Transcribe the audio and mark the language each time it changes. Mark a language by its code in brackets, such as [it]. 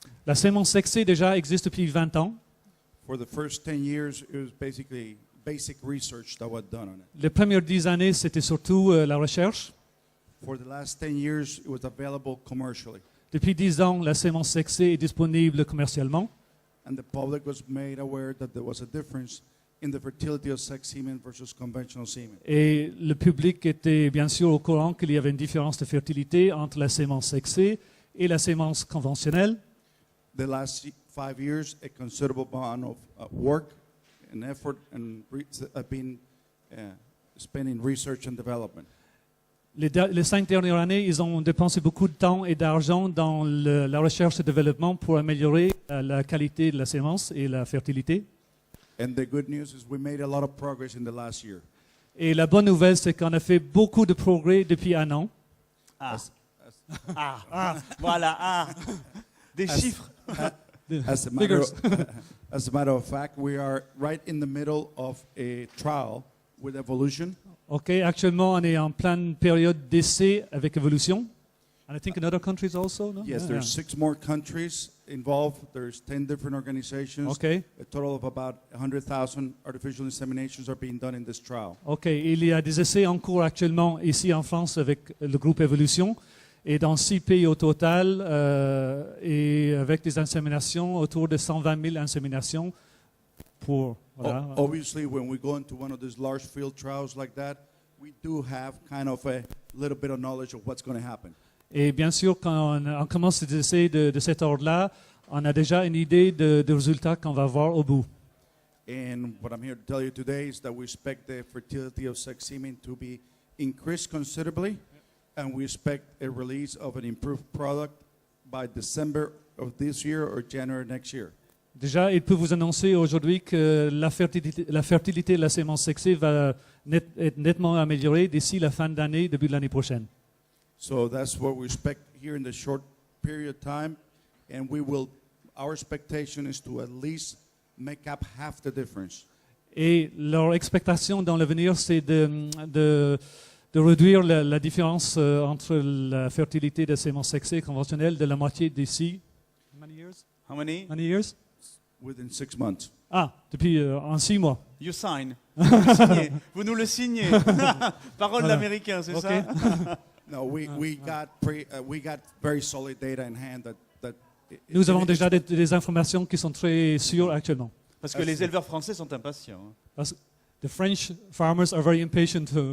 [fr] La sémence sexée déjà existe depuis 20 ans. [en] For the first 10 years, it was basically basic research that was done on it. [fr] Les premières 10 années, c'était surtout la recherche. [en] For the last 10 years, it was available commercially. [fr] Depuis 10 ans, la sémence sexée est disponible commercialement. [en] And the public was made aware that there was a difference in the fertility of sex semen versus conventional semen. [fr] Et le public était bien sûr au courant qu'il y avait une différence de fertilité entre la sémence sexée et la sémence conventionnelle. [en] The last 5 years, a considerable amount of work and effort and have been spent in research and development. [fr] Les 5 dernières années, ils ont dépensé beaucoup de temps et d'argent dans la recherche et développement pour améliorer la qualité de la sémence et la fertilité. [en] And the good news is we made a lot of progress in the last year. [fr] Et la bonne nouvelle, c'est qu'on a fait beaucoup de progrès depuis un an. Voilà, des chiffres. [en] As a matter of fact, we are right in the middle of a trial with Evolution. [fr] Ok, actuellement, on est en pleine période d'essai avec Evolution. [en] And I think in other countries also, no? Yes, there's 6 more countries involved. There's 10 different organizations. Okay. A total of about 100,000 artificial inseminations are being done in this trial. [fr] Ok, il y a des essais en cours actuellement ici en France avec le groupe Evolution et dans 6 pays au total et avec des inséminations autour de 120 000 inséminations pour... Voilà. [en] Obviously, when we go into one of these large field trials like that, we do have kind of a little bit of knowledge of what's going to happen. [fr] Et bien sûr, quand on commence des essais de cet ordre-là, on a déjà une idée de résultats qu'on va voir au bout. [en] And what I'm here to tell you today is that we expect the fertility of sex semen to be increased considerably, and we expect a release of an improved product by December of this year or January next year. [fr] Déjà, il peut vous annoncer aujourd'hui que la fertilité de la sémence sexée va être nettement améliorée d'ici la fin d'année, début de l'année prochaine. [en] So that's what we expect here in the short period of time, and our expectation is to at least make up half the difference. [fr] Et leur expectation dans l'avenir, c'est de réduire la différence entre la fertilité de sémence sexée conventionnelle de la moitié d'ici. [en] How many? Many years? Within 6 months. [fr] Ah, depuis en 6 mois. [en] You sign. [fr] Vous signez. Vous nous le signez. Parole Voilà. d'américain, c'est [en] Okay. [fr] ça? [en] No, we got very solid data in hand that [fr] Nous avons déjà des informations qui sont très sûres actuellement. Parce que les éleveurs français sont impatients. hein. Parce que [en] the French farmers are very impatient